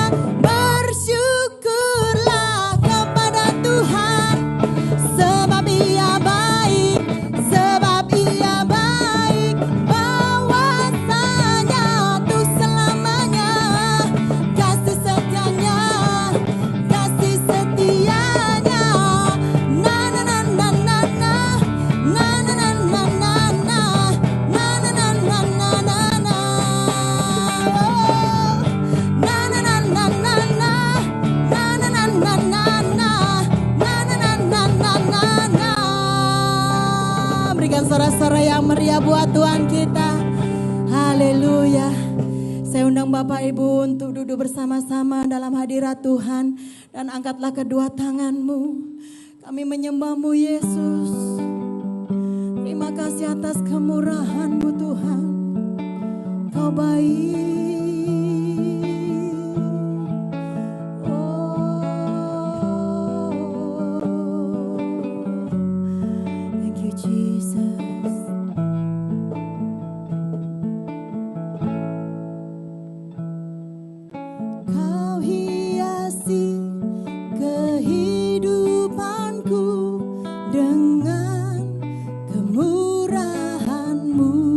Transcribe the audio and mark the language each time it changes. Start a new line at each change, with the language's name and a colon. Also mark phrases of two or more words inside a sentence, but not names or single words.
Indonesian: Bersyukurlah kepada Tuhan, sebab Ia baik, sebab Ia baik. Bahwasanya tuh selamanya kasih setianya, kasih setianya. Na na na na na na, na na na na na na, na na na na na na na. Oh. Na na na na na na, na na na na na na, na na na na na na na. Berikan sorak-sorai yang meriah buat Tuhan kita. Haleluya. Saya undang Bapak Ibu untuk duduk bersama-sama dalam hadirat Tuhan. Dan angkatlah kedua tanganmu. Kami menyembah-Mu Yesus. Terima kasih atas kemurahan-Mu Tuhan. Kau baik.
English: Oh, thank you Jesus.
Indonesian: Kau hiasi kehidupanku dengan kemurahan-Mu.